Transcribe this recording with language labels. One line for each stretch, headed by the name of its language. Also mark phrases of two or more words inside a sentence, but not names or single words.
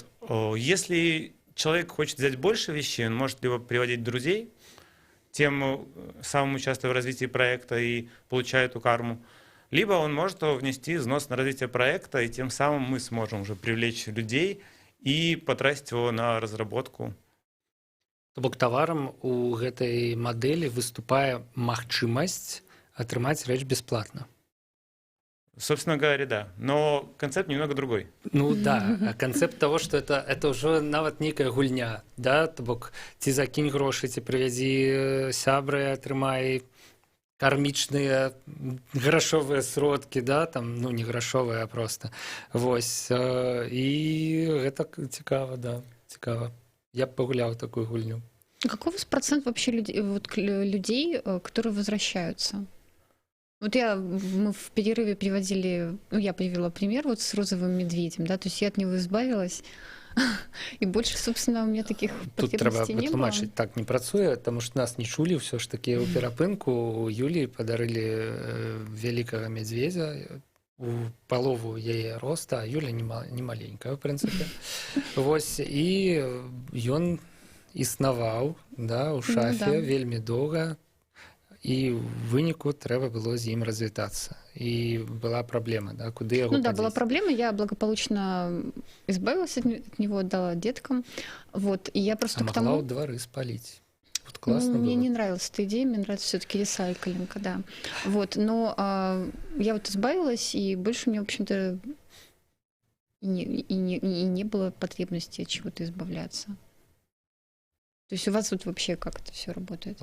Russian: Если человек хочет взять больше вещей, он может либо приводить друзей, тем самым участвуя в развитии проекта и получая эту карму, либо он может внести взнос на развитие проекта, и тем самым мы сможем уже привлечь людей и потратить его на разработку.
Belarusian: То бок таварам у гэтай мадэлі выступае магчымасць атрымаць рэч бесплатна.
Russian: Собственно говоря, да. Но концепт немного другой.
Belarusian: Ну да, а канцэпт того, што это ўжо нават нейкая гульня, да, то бок ці закінь грошы, ці прывядзі сябры, атрымай кармічныя грашовыя сродкі, да, там, ну не грашовыя, а просто. Вось, і гэта цікава, да, цікава. Я б пагуляў такую гульню.
Russian: Какой у вас процент вообще людей, которые возвращаются? Вот мы в перерыве приводили, ну, я привела пример вот с розовым медведем, да, то есть я от него избавилась, и больше, собственно, у меня таких
Belarusian: Тут
Russian: потребностей
Belarusian: трэба
Russian: не было.
Belarusian: патлумачыць, так не працуе, таму што нас не чулі, ўсё ж такі ў перапынку у Юліі падарылі вялікага медведзя, у палову яе роста, а Юля не маленькая, в прынцыпе. Вось, і ён існаваў, да, у шафе вельмі доўга, і ў выніку трэба было з ім развітацца. І была праблема, да, куды яго
Russian: Ну да,
Belarusian: падзець.
Russian: была проблема, я благополучно избавилась от него, отдала деткам, вот, и я просто А к могла тому...
Belarusian: ў двары спаліць.
Russian: Вот классно Мне было. не нравилась эта идея, мне нравится все-таки ресайклинг, да. Вот, но я вот избавилась, и больше у меня, в общем-то, и не было потребности от чего-то избавляться. То есть у вас вот вообще как это все работает?